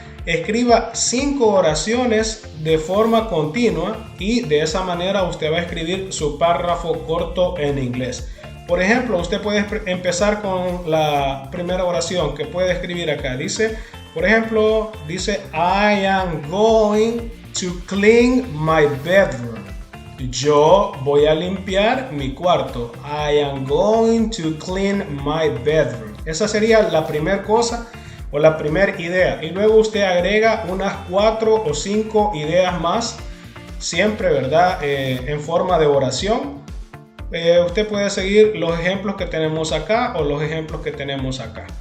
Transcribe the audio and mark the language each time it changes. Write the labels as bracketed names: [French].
[Spanish] Escriba 5 oraciones de forma continua y de esa manera usted va a escribir su párrafo corto en inglés. Por ejemplo, usted puede empezar con la primera oración que puede escribir acá. Dice, por ejemplo, dice [English] I am going to clean my bedroom. [Spanish] Yo voy a limpiar mi cuarto. [English] I am going to clean my bedroom. [Spanish] Esa sería la primera cosa o la primera idea. Y luego usted agrega unas 4 o 5 ideas más, siempre, ¿verdad? En forma de oración. Usted puede seguir los ejemplos que tenemos acá o los ejemplos que tenemos acá.